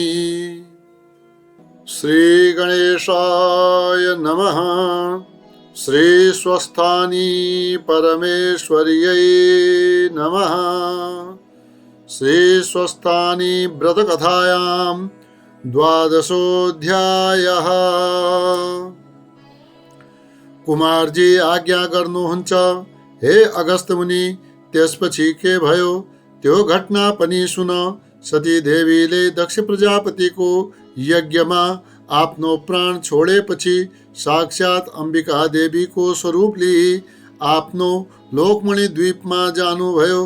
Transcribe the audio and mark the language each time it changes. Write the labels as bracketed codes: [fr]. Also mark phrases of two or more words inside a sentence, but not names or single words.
[sa] श्री गणेशाय नमः। श्री स्वस्थानी परमेश्वर्यै नमः। श्री स्वस्थानी व्रतकथायां द्वादशोऽध्यायः। [ne] कुमारजी आज्ञा गर्नुहुन्छ हे अगस्त मुनि। त्यसपछि के भयो त्यो घटना पनि सुन। सती देवीले दक्ष प्रजापतिको यज्ञमा आफ्नो प्राण छोडेपछि साक्षात अम्बिका देवीको स्वरूप लिई आफ्नो लोकमणि द्वीपमा जानुभयो।